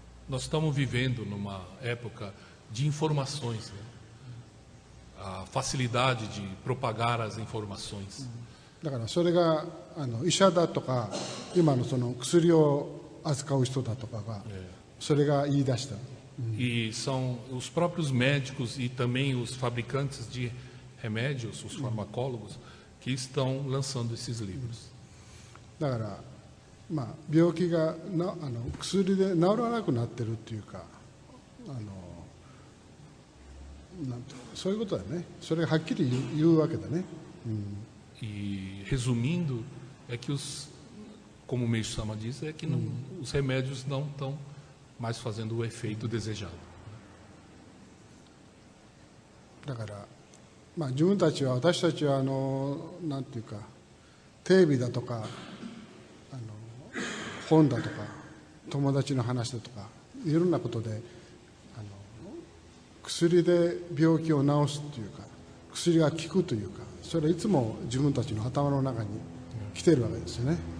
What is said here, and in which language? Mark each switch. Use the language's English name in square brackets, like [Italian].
[Portuguese] Nós estamos vivendo numa época de informações, né? A facilidade de propagar as informações. [Japanese] だからそれが医者だとか今のその薬を扱う人だとかがそれが言い出した。 [Portuguese] E são os próprios médicos e também os fabricantes de remédios, os farmacólogos, que estão lançando esses livros. [Japanese] だからまあ病気が薬で治らなくなってるっていうかなんてそういうことだね。それがはっきり言うわけだね。 [Portuguese] E resumindo, é que como o Meishu Sama diz, é que os remédios não estão mais fazendo o efeito desejado. [Japanese] だから、まあ、私たちはなんていうかテレビだとか本だとか友達の話だとかいろんなことで薬で病気を治すっていうか薬が効くというかそれはいつも自分たちの頭の中に来ているわけですよね。